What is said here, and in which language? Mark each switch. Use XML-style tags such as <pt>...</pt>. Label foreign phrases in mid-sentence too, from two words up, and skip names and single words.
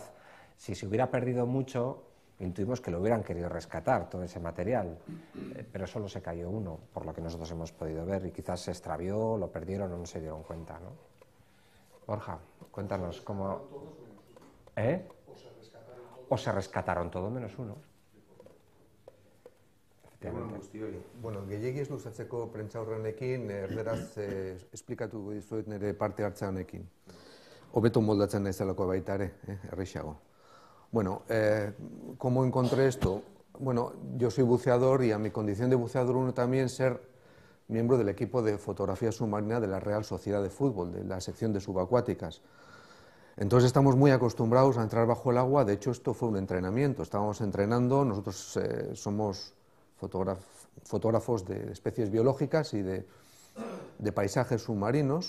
<es>Si se hubiera perdido mucho, intuimos que lo hubieran querido rescatar, todo ese material, pero solo se cayó uno, por lo que nosotros hemos podido ver, y quizás se extravió, lo perdieron o no se dieron cuenta, ¿no? Borja, cuéntanos cómo... ¿O se rescataron todo menos uno?</es> <eu>Bueno, gehiegi ez luzatzeko prentsaurrenekin, erderaz esplikatu dizuet nire parte hartza honekin. Hobeto moldatzen naizalako baita ere, errexago.</eu> <es>Bueno, ¿cómo encontré esto? Bueno, yo soy buceador y a mi condición de buceador uno también ser miembro del equipo de fotografía submarina de la Real Sociedad de Fútbol, de la sección de subacuáticas. Entonces estamos muy acostumbrados a entrar bajo el agua, de hecho esto fue un entrenamiento, estábamos entrenando, nosotros somos fotógrafos de especies biológicas y de paisajes submarinos.</es>